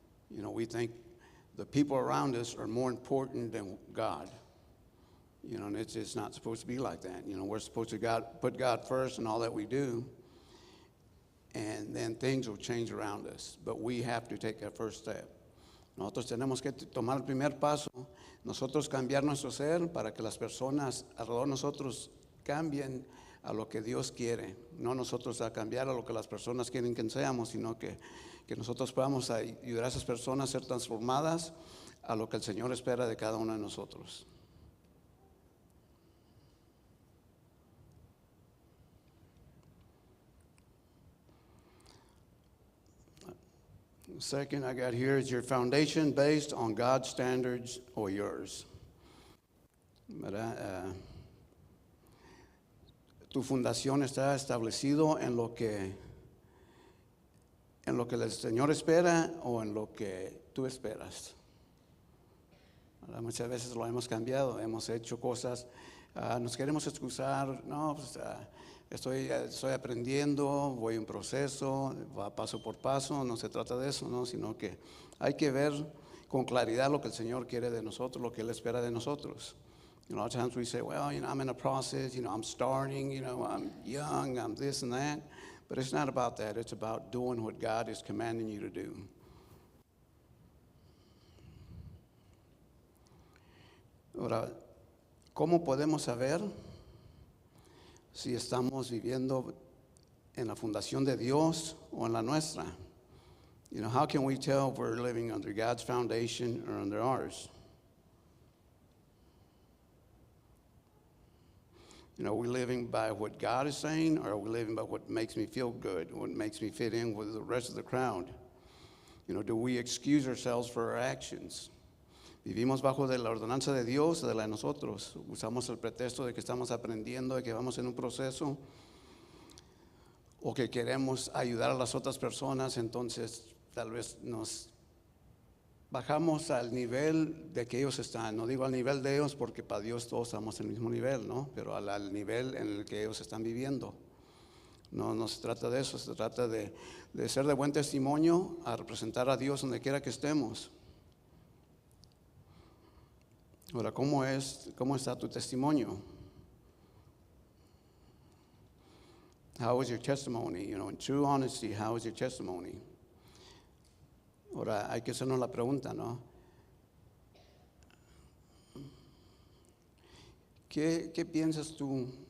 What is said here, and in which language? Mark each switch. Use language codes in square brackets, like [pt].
[en] You know, we think the people around us are more important than God. You know, and it's not supposed to be like that. You know, we're supposed to put God first in all that we do, and then things will change around us. But we have to take that first step. [es] Nosotros tenemos que tomar el primer paso, nosotros cambiar nuestro ser para que las personas alrededor de nosotros cambien a lo que Dios quiere. No nosotros a cambiar a lo que las personas quieren que seamos, sino que nosotros podamos ayudar a esas personas a ser transformadas a lo que el Señor espera de cada uno de nosotros. [en] Second I got here is your foundation based on God's standards or yours. [es] ¿Verdad? Tu fundación está establecido en lo que el Señor espera o en lo que tú esperas. ¿Verdad? Muchas veces lo hemos cambiado, hemos hecho cosas, nos queremos excusar, no, pues, estoy aprendiendo, voy en proceso, va paso por paso, no se trata de eso, ¿no? Sino que hay que ver con claridad lo que el Señor quiere de nosotros, lo que Él espera de nosotros. [en] You know, a lot of times we say, well, you know, I'm in a process, you know, I'm starting, you know, I'm young, I'm this and that. But it's not about that. It's about doing what God is commanding you to do. [es] Ahora, ¿cómo podemos saber si estamos viviendo en la fundación de Dios o en la nuestra? [en] You know, how can we tell if we're living under God's foundation or under ours? You know, are we living by what God is saying, or are we living by what makes me feel good, what makes me fit in with the rest of the crowd? You know, do we excuse ourselves for our actions? [es] ¿Vivimos bajo de la ordenanza de Dios o de la de nosotros? ¿Usamos el pretexto de que estamos aprendiendo, de que vamos en un proceso? ¿O que queremos ayudar a las otras personas? Entonces, tal vez nos bajamos al nivel de que ellos están. No digo al nivel de ellos porque para Dios todos estamos en el mismo nivel, ¿no? Pero al nivel en el que ellos están viviendo. No se trata de eso, se trata de ser de buen testimonio, a representar a Dios donde quiera que estemos. Ahora, ¿cómo está tu testimonio? [en] How is your testimony? You know, in true honesty, how is your testimony? [es] Ahora, hay que hacernos la pregunta, ¿no? ¿Qué piensas tú?